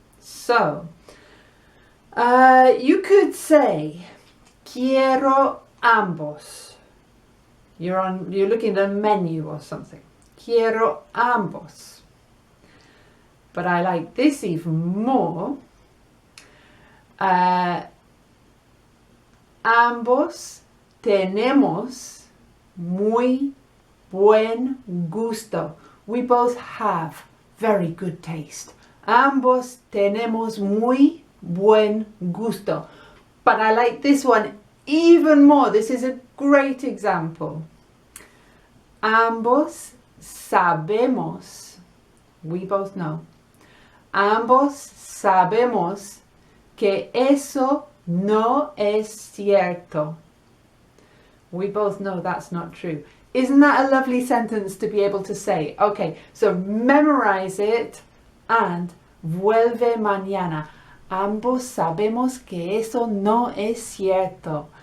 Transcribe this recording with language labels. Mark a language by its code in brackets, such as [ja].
[en] So, you could say, [es] Quiero ambos. [en] You're looking at a menu or something. [es] Quiero ambos. [en] But I like this even more. [es] Ambos tenemos muy buen gusto. [en] We both have very good taste. [es] Ambos tenemos muy buen gusto. [en] But I like this one even more. This is a great example. [es] Ambos sabemos. [en] We both know. [es] Ambos sabemos que eso no es cierto. [en] We both know that's not true. Isn't that a lovely sentence to be able to say? Okay, so memorize it and [es] vuelve mañana. Ambos sabemos que eso no es cierto.